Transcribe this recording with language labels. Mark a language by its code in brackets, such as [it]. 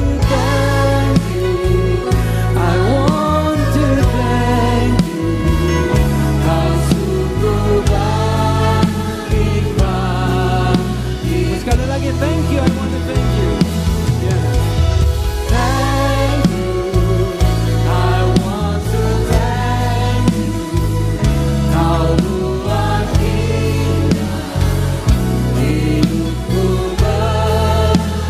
[en] Thank you, I want to thank you. [id] Kau sungguh baik bagiku. Sekali lagi, [en] thank you, I want to thank you. Yeah. Thank you, I want to thank you. [id] Kau buat indah hidupku berarti.